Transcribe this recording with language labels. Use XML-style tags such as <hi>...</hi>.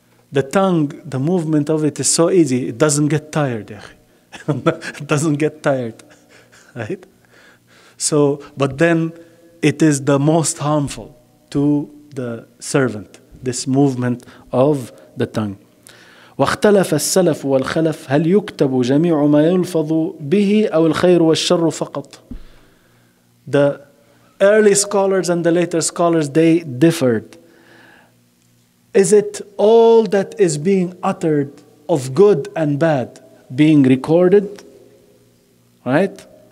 <en>The tongue, the movement of it is so easy. It doesn't get tired. It doesn't get tired, right? So, but then it is the most harmful to the servant, this movement of the tongue.</en> <ar>واختلف السلف والخلف هل يكتب جميع ما يلفظ به أو الخير والشر فقط.</ar> <en>The early scholars and the later scholars, they differed. Is it all that is being uttered of good and bad being recorded? Right?</en>